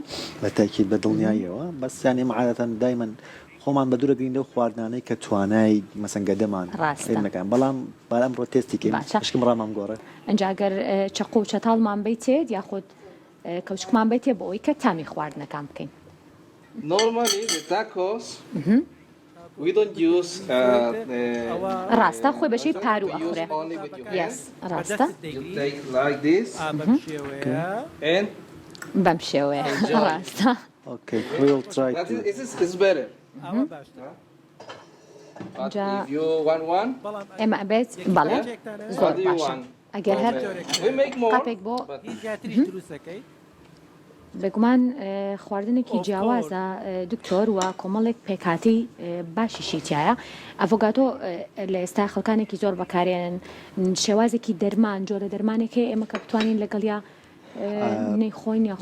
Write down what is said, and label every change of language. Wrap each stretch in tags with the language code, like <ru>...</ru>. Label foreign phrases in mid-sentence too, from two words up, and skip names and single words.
<ckb>بە تاکید بە دڵنیاییەوە بەسیانی عادەتەن دایمەن خۆمان بە دوورەگرین لەو خواردانەی کە توانای مەسەنگەدەمان ڕاستە بەڵام بەڵام ڕۆ تێستیکەین شکم ڕامان گۆڕە ئەنجاگەر چەقۆ و چەتاڵمان بیتێت یاخود کەوچکمان بیتێ بۆ ئەوەی کە تامی خواردنەکان بکەین</ckb> <en>Normally, the tacos, we don't use</en> <ckb>ڕاستە خۆی بەشەی پارو ئەخورێ</ckb> <en>only with your</en> <ckb>یس</ckb> <en>hands.</en> <ckb>ڕاستە</ckb> <en>You take like this</en> <ckb>بەم شێوەیە</ckb> <en>and</en> <ckb>بەم شێوەیە ڕاستە</ckb> <en>Okay, we will try that to. is better.</en> <ckb>ئەوە باشتر</ckb> <en>But Ja. if you want one,</en> <ckb>بەڵام ئێمە ئەبێت بەڵێ زۆر</ckb> <en>what do you</en> <ckb>باشە</ckb> <en>want?</en> <ckb>ئەگەر هەر</ckb> <en>We make more.</en> <ckb>قاپێک بۆ</ckb> <en>But</en> <ckb>هیچ زیاتریش دروستەکەی بگومان خواردنێکی جیاوازە دکتۆر و کۆمەڵێک پێکاتی باشیشی تایە ئەڤۆکادۆ لە ئێستا خەڵکانێکی زۆر بەکارێنن شێوازێکی دەرمان جۆرە دەرمانێکی ئێمە کە بتوانین لەگەڵیا نەیخۆین یا</ckb>